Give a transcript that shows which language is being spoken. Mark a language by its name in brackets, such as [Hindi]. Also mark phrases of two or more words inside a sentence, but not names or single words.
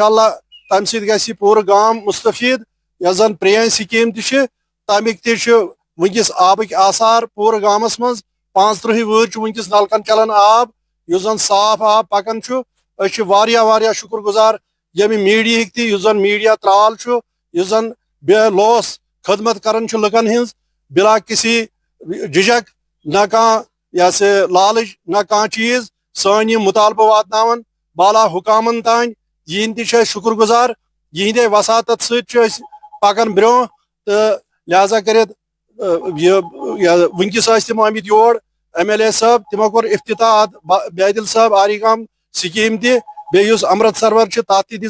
[Kashmiri] اللہ تمہِ سۭتۍ گژھِ یہِ پوٗرٕ گام مُستفیٖد یۄس زن پرٛٲنۍ سکیٖم تہِ چھِ تمیِکۍ تہِ چھِ وٕنکیٚس آبٕکۍ آثار پوٗرٕ گامس منٛز 35 وُہٕرۍ چھُ وٕنکیٚس نلکن چلان آب یُس زن صاف آب پکان چھُ أسۍ چھِ واریاہ واریاہ شُکر گُزار ییٚمہِ میٖڈیہٕکۍ تہِ یُس زن میٖڈیا ترال چھُ یُس زن بے لوس خدمت کران چھُ لُکن ہٕنٛز [Urdu] بلا کسی جھجک [Kashmiri] نہ کانٛہہ یہِ ہسا لالٕچ نہ کانٛہہ چیٖز سٲنۍ یِم مُطالبہٕ واتناوان بالا حُکامن تانۍ یِہنٛدۍ تہِ چھِ أسۍ شُکر گُزار یِہنٛدے وساطت سۭتۍ چھِ أسۍ پکان برونٛہہ تہٕ لہٰذا کٔرِتھ وٕنکیٚس ٲسۍ تِم آمٕتۍ یور ایم ایل اے صٲب تِمو کوٚر افتتاح اتھ بیدل صٲب آری گام سکیٖم تہِ بیٚیہِ یُس امرت سرور چھُ تتھ تہِ